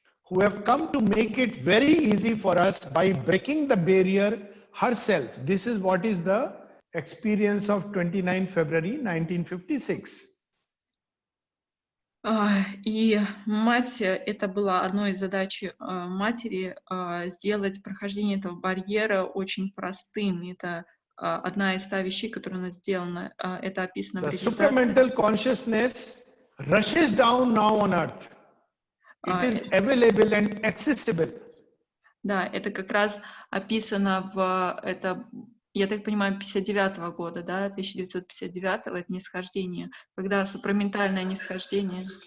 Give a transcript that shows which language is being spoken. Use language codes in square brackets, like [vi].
[en] Who have come to make it very easy for us by breaking the barrier herself. This is what is the experience of 29 February 1956. [ru] И мать, это была одной из задач матери, сделать прохождение этого барьера очень простым. Это одна из 100 вещей, которые она сделана. Это описано в [en] The [ru] реализации. [en] supramental consciousness rushes down now on earth. It is available and accessible. [ru] Да, это как раз описано я так понимаю, 59-го года, да, 1959-го, это нисхождение, когда супраментальное нисхождение.